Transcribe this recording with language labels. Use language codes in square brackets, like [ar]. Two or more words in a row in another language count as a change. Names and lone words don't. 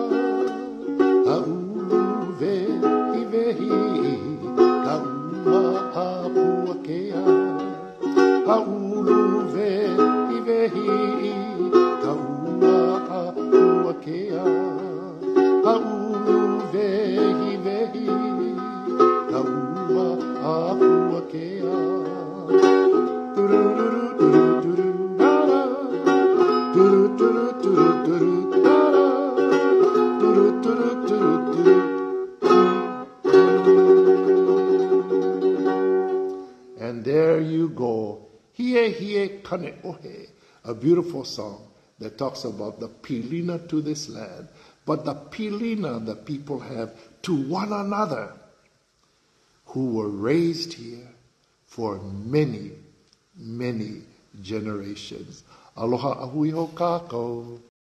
[haw] A ulu vehi vehi, ka ua a pua kea. A ulu vehi vehi, ka ua a pua kea. A ulu vehi vehi, ka ua a pua kea. Turururu, turururu, nara. Turururu, turururu, nara. Turururu, turururu. [en] And there you go. Hiehie KANE'OHE, a beautiful song that talks about the PILINA to this land, but the PILINA the people have to one another who were raised here for many, many generations. [haw] Aloha ahui ho kākou.